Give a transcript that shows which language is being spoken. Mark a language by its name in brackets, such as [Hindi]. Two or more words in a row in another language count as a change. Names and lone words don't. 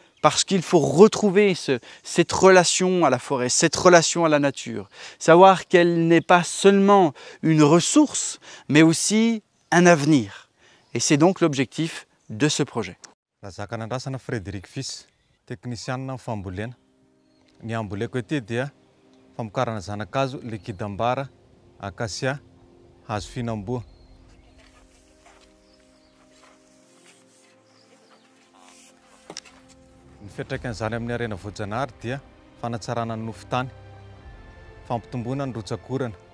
[French] Parce qu'il faut retrouver cette relation à la forêt, cette relation à la nature. Savoir qu'elle n'est pas seulement une ressource, mais aussi un avenir. Et c'est donc l'objectif de ce projet. Zakanandrasana Frédéric Fils, technicien en fambolena. [Malagasy] Ny amboleko ety dia famokarana zanakazo likidambara, acacia, hazo fihinam-boa. Ny fiantraikan'izany amin'ny harena voajanahary dia fanatsarana ny nofon-tany, fampitomboana ny rotsakorana.